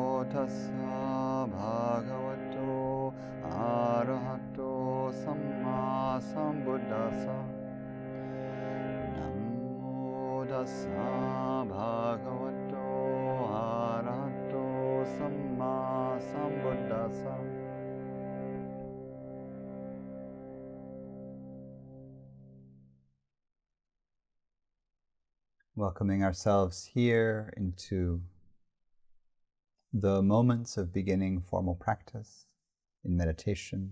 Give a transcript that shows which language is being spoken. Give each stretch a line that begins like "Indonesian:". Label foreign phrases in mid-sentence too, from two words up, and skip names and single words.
Pali: tassa bhagavato arahato sammāsambuddhasa. Namo tassa bhagavato arahato sammāsambuddhasa.
English: Welcoming ourselves here into the moments of beginning formal practice in meditation.